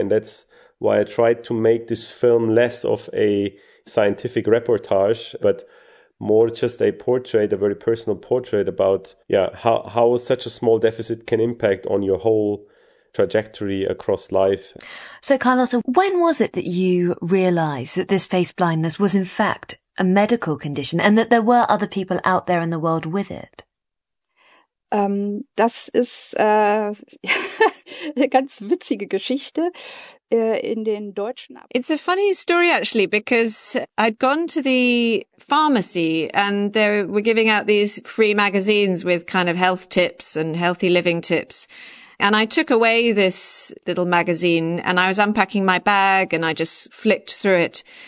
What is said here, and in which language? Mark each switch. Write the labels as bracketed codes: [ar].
[en] And that's why I tried to make this film less of a scientific reportage, but more just a portrait, a very personal portrait about how such a small deficit can impact on your whole trajectory across life. So Carlotta, when was it that you realized that this face blindness was in fact a medical condition and that there were other people out there in the world with it? [de] Das ist eine ganz witzige Geschichte. [en] It's a funny story, actually, because I'd gone to the pharmacy and they were giving out these free magazines with kind of health tips and healthy living tips. And I took away this little magazine and I was unpacking my bag and I just flipped through it.